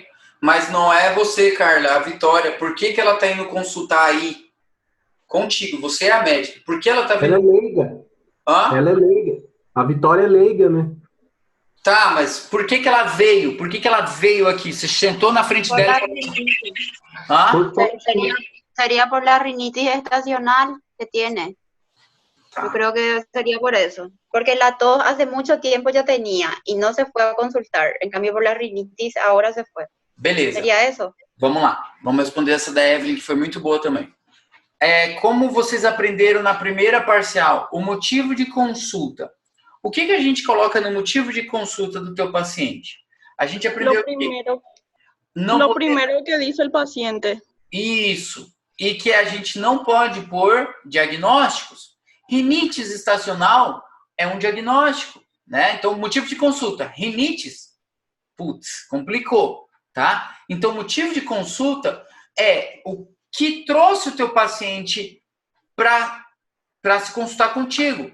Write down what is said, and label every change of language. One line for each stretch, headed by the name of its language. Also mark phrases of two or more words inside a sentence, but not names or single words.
Portuguese: Mas não é você, Carla, a Vitória. Por que ela está indo consultar aí contigo? Você é a médica. Por que ela está vindo? Ela é leiga. Hã? Ela é leiga. A Vitória é leiga, né? Tá, mas por que ela veio? Por que ela veio aqui? Você sentou na frente dela? Hã?
Spanish: Sería por la rinitis estacional que tiene.
Portuguese: Tá.
Spanish: Yo creo que sería por eso. Porque la tos hace mucho tiempo ya tenía y no se fue a consultar. En cambio, por la rinitis ahora se fue.
Portuguese: Beleza.
Spanish: Sería eso.
Portuguese: Vamos lá. Vamos responder essa da Evelyn, que foi muito boa também. Como vocês aprenderam na primeira parcial, o motivo de consulta. O que a gente coloca no motivo de consulta do teu paciente? A gente aprendeu
Spanish: Lo primero que dice el paciente.
Portuguese: Isso. E que a gente não pode pôr diagnósticos. Rinites estacional é um diagnóstico, né? Então, motivo de consulta, rinites, putz, complicou, tá? Então, motivo de consulta é o que trouxe o teu paciente para se consultar contigo.